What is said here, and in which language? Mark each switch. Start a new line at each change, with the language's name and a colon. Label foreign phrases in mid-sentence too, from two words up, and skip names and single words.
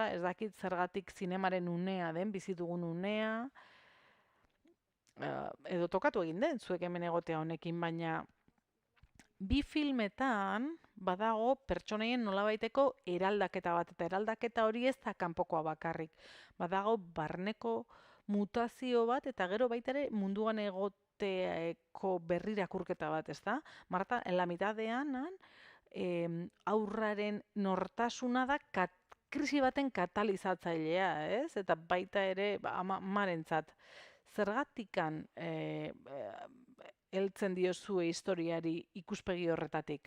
Basque: Ez dakit zergatik zinemaren unea den, bizi dugun unea, edo tokatu egin den, zuek hemen egotea honekin, baina bi filmetan badago pertsonaien nolabaiteko eraldaketa bat, eta eraldaketa hori ez da kanpokoa bakarrik. Badago barneko mutazio bat, eta gero baita ere munduan egoteko berrirakurketa bat, ez da? Marta,
Spanish: en la mitadean,
Basque: aurraren nortasuna da krisi baten katalizatzailea, ez? Eta baita ere, amarentzat. Zergatikan heltzen diozue historiari ikuspegi horretatik?